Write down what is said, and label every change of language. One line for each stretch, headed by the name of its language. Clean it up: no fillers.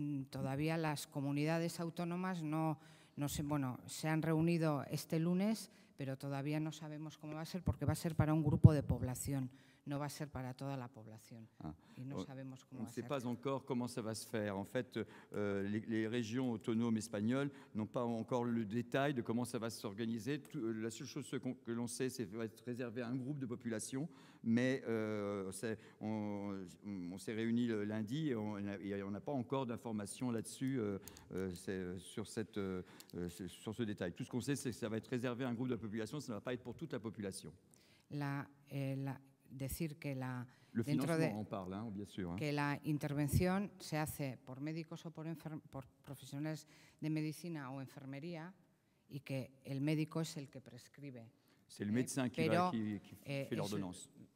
Spanish: Todavía las comunidades autónomas se han reunido este lunes, pero todavía no sabemos cómo va a ser porque va a ser para un grupo de población, no va a ser para toda la población. Y no sabemos cómo va a ser.
French: On ne sait pas encore comment ça va se faire. En fait, les régions autonomes espagnoles n'ont pas encore le détail de comment ça va s'organiser. La seule chose que l'on sait, c'est que ça va être réservé à un groupe de population. Mais on s'est réunis le lundi et on n'a pas encore d'informations là-dessus sur ce détail. Tout ce qu'on sait, c'est que ça va être réservé à un groupe de population, ça ne va pas être pour toute la population.
Spanish: Decir que
French: le financement, on parle, bien sûr.
Spanish: Que la intervención se hace por médicos o por profesionales de medicina o enfermería y que el médico es el que prescribe.
French: C'est le médecin qui fait l'ordonnance.